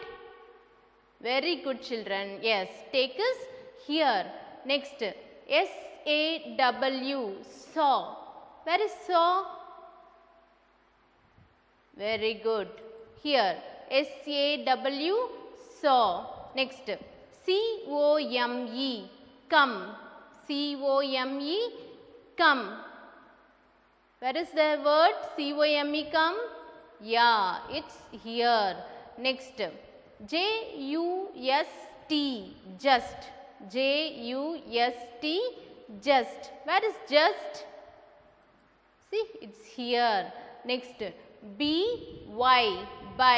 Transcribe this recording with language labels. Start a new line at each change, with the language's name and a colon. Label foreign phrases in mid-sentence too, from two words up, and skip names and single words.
English: Very good, children. Yes, take is here. Next, S-A-W, saw. Where is saw? Very good. Here, S-A-W, saw. Next, C-O-M-E, come. C-O-M-E, come. Where is the word? C-O-M-E, come. Yeah, it's here. Next, J-U-S-T, just. J-U-S-T, just. Where is just? See, it's here. Next, B-Y, by.